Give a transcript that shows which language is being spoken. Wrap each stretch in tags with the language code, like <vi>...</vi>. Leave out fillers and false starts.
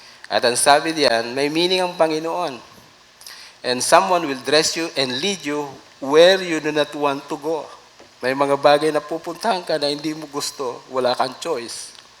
<tl>At ang sabi diyan, may meaning ang Panginoon.</tl> <en>And someone will dress you and lead you where you do not want to go.</en> <tl>May mga bagay na pupuntahan ka na hindi mo gusto, wala kang choice.</tl>